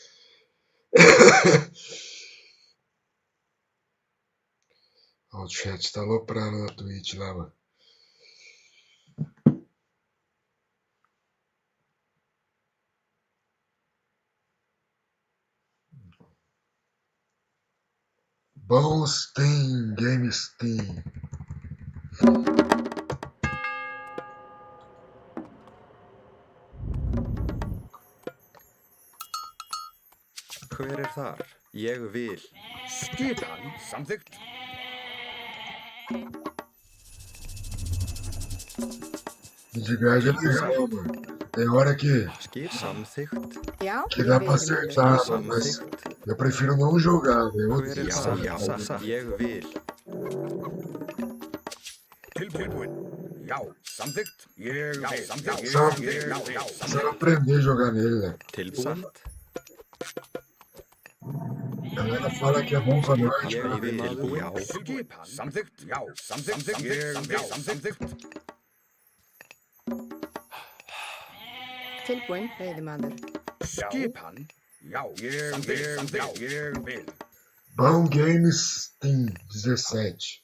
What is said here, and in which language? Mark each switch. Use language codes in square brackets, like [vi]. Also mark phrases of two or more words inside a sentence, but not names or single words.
[pt] Ó, o chat tá aloprando na Twitch lá, mano. Bom Steam, Game Steam. [is] Hver er þar? Ég vil. Skipan samþykkt. [pt] De viagem é legal, mano. Tem hora que [is] Skip samþykkt. Já, [pt] dá [is] ég [pt] pra [is] vil. [pt] acertar, mano, mas [is] Samþykkt. [pt] eu prefiro não jogar, velho. [is] Hver er þar? Já. Ég vil. Tilbúinn. Já, samþykkt. Ég vil. Samþykkt. Samþykkt. Já. [pt] Precisa aprender a jogar nele, né? [is] Tilbúinn. [pt] A galera fala que é bom pra noite, [is] Ég [pt] cara. [is] vil. Já. Skipan samþykkt. Já, samþykkt. Ég vil. Samþykkt. Tilbúinn, veiðimaður. Skipan. Já, ég vil. [pt] Bom Games Steam 17.